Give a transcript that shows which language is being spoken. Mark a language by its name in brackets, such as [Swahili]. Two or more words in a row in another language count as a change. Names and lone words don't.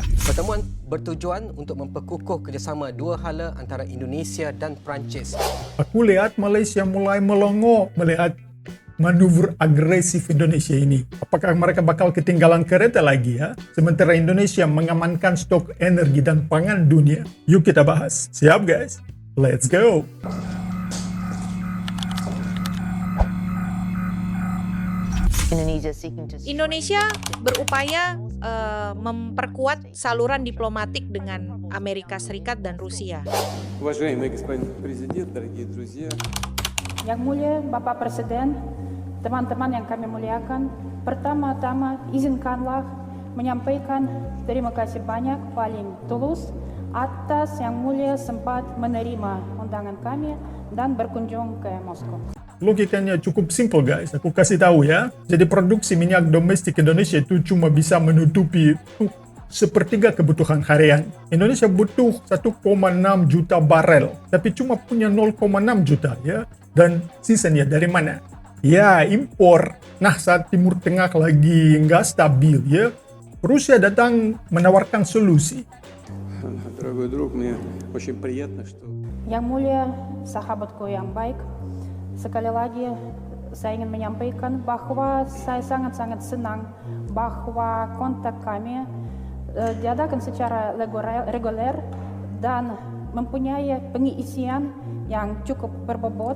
[Malay] Pertemuan bertujuan untuk memperkukuh kerjasama dua hala antara Indonesia dan Perancis. [Indonesian] Aku lihat Malaysia mulai melongo melihat manuver agresif Indonesia ini. Apakah mereka bakal ketinggalan kereta lagi ya? Sementara Indonesia mengamankan stok energi dan pangan dunia. Yuk kita bahas. Siap guys? [English] Let's go! [Indonesian] Indonesia berupaya memperkuat saluran diplomatik dengan Amerika Serikat dan Rusia. [Russian] Уважаемый господин президент, дорогие друзья. [Indonesian] Yang mulia Bapak Presiden, teman-teman yang kami muliakan, pertama-tama izinkanlah menyampaikan terima kasih banyak paling tulus atas yang mulia sempat menerima undangan kami dan berkunjung ke Moskow. Logikanya cukup [English] simple guys, [Indonesian] aku kasih tahu ya. Jadi produksi minyak domestik Indonesia itu cuma bisa menutupi sepertiga kebutuhan harian. Indonesia butuh 1,6 juta barel, tapi cuma punya 0,6 juta ya. Dan sisanya dari mana? Ya impor. Nah saat Timur Tengah lagi nggak stabil ya, Rusia datang menawarkan solusi. [Russian] Дорогой друг, мне очень приятно, что... [Indonesian] Yang mulia sahabatku yang baik, sekali lagi saya ingin menyampaikan bahwa saya sangat-sangat senang bahwa kontak kami diadakan secara reguler dan mempunyai pengisian yang cukup berbobot.